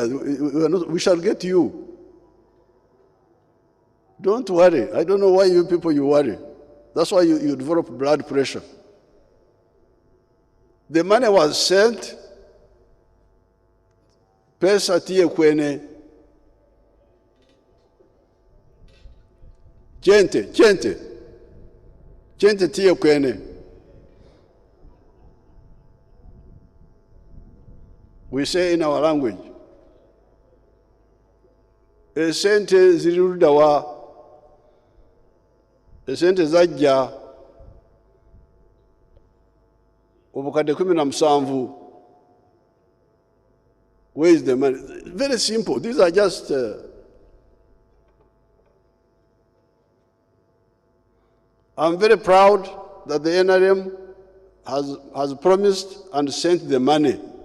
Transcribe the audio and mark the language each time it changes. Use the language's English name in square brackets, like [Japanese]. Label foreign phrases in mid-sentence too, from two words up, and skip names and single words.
[English] We shall get you. Don't worry. I don't know why you people worry. That's why you develop blood pressure. The money was sent. [Acoli] Pesa tie kwene. Gente tie kwene. We say in our language, [Ganda] esente zirirudawa, esente zajja obukadde 17. [English] Where is the money? Very simple. These are just I'm very proud that the NRM has promised and sent the money.